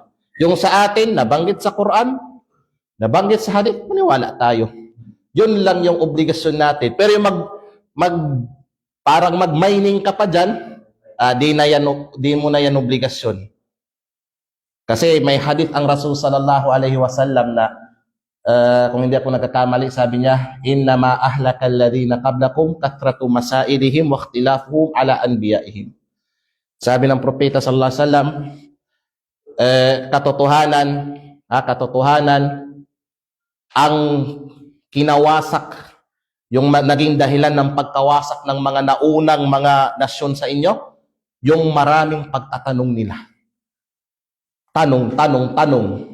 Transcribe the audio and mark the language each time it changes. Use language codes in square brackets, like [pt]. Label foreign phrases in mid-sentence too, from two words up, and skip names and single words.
[tl] Yung sa atin, nabanggit sa Quran, nabanggit sa hadith, maniwala tayo. Yun lang yung obligasyon natin. Pero yung parang mag-mining ka pa dyan, di mo na yan obligasyon. Kasi may hadith ang Rasul [ar] صلى الله عليه وسلم [tl] na kung hindi ako nagkakamali, sabi niya, [ar] إنما أهلك الذين قبلكم كثرة مسائلهم واختلافهم على أنبيائهم. [tl] Sabi ng propeta [ar] صلى الله عليه وسلم, [tl] katotohanan ang kinawasak, yung naging dahilan ng pagkawasak ng mga naunang mga nasyon sa inyo, yung maraming pagtatanong nila. Tanong.